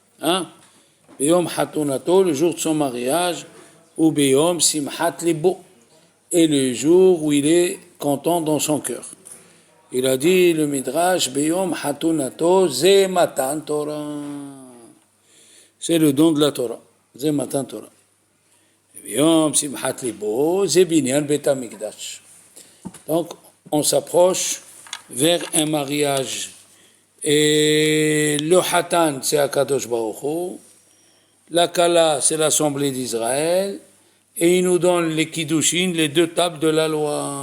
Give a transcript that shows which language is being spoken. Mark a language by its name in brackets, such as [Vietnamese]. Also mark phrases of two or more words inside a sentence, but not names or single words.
[Hebrew] ביום חתונתו, [French] le jour de son mariage, ou [Hebrew] ביום שמחת לבו, [French] et le jour où il est content dans son cœur. Il a dit le Midrash, [Hebrew] ביום חתונתו זה מתן תורה. [French] C'est le don de la Torah, [Hebrew] זה מתן תורה. ביום שמחת לבו זה בנין בית המקדש. [French] Donc, on s'approche vers un mariage. Et le Hatan, c'est [Hebrew] הקדוש ברוך הוא. [French] La Kala, c'est l'Assemblée d'Israël, et il nous donne les Kiddushin, les deux tables de la loi.